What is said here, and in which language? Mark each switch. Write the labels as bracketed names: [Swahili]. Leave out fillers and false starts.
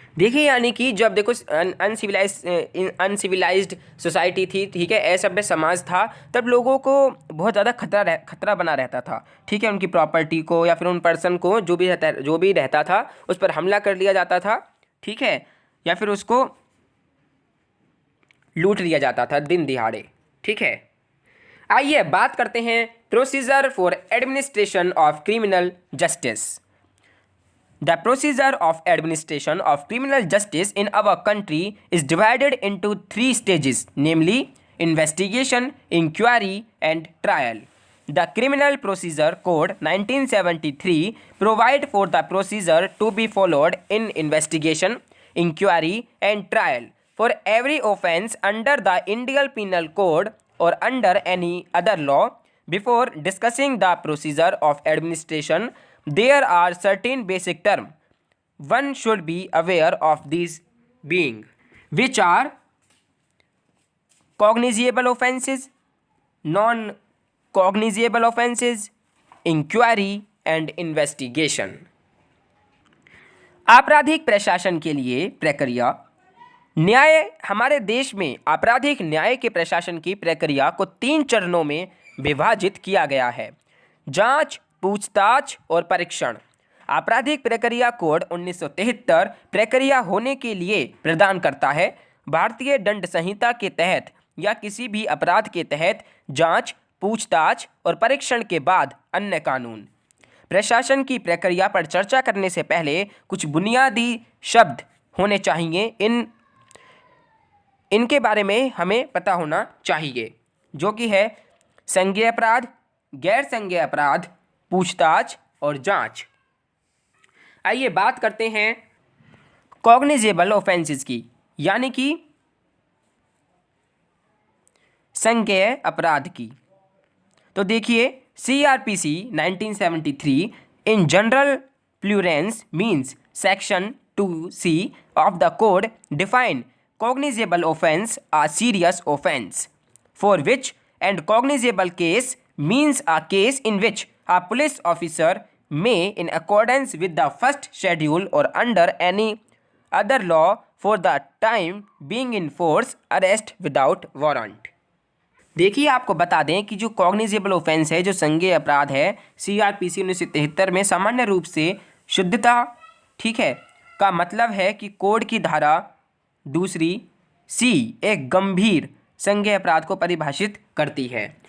[Hindi] देखिए यानी कि जब देखो अनसिविलाइज्ड सोसाइटी थी, ठीक है, असभ्य समाज था, तब लोगों को बहुत ज़्यादा खतरा बना रहता था, ठीक है। उनकी प्रॉपर्टी को या फिर उन पर्सन को जो भी रहता था उस पर हमला कर लिया जाता था, ठीक है, या फिर उसको लूट लिया जाता था दिन दिहाड़े, ठीक है। आइए बात करते हैं [English] Procedure for administration of criminal justice. The procedure of administration of criminal justice in our country is divided into 3 stages, namely investigation, inquiry, and trial. The Criminal Procedure Code 1973 provide for the procedure to be followed in investigation, inquiry, and trial for every offence under the Indian Penal Code or under any other law. Before discussing the procedure of administration, there are certain basic terms one should be aware of, these being which are cognizable offences, non-cognizable offences, inquiry and investigation. [Hindi] आपराधिक प्रशासन के लिए प्रक्रिया न्याय हमारे देश में आपराधिक न्याय के प्रशासन की प्रक्रिया को 3 चरणों में विभाजित किया गया है। जांच, पूछताछ और परीक्षण। आपराधिक प्रक्रिया कोड 1973 प्रक्रिया होने के लिए प्रदान करता है भारतीय दंड संहिता के तहत या किसी भी अपराध के तहत जांच, पूछताछ और परीक्षण के बाद अन्य कानून। प्रशासन की प्रक्रिया पर चर्चा करने से पहले कुछ बुनियादी शब्द होने चाहिए, इनके बारे में हमें पता होना चाहिए, जो कि है संज्ञेय अपराध, गैर संज्ञेय अपराध, पूछताछ और जांच। आइए बात करते हैं कॉग्निजेबल ऑफेंसेस की, यानी कि संज्ञेय अपराध की। तो देखिए [English] CRPC 1973 in general parlance means section 2C of the code define cognizable offense a serious offense for which and cognizable case means a case in which a police officer may, in accordance with the first schedule or under any other law for the time being in force, arrest without warrant. [Hindi] देखिए आपको बता दें कि जो cognizable offence है, जो संज्ञेय अपराध है, CRPC 1973 में सामान्य रूप से शुद्धता, ठीक है, का मतलब है कि कोड की धारा 2C एक गंभीर संज्ञेय अपराध को परिभाषित करती है।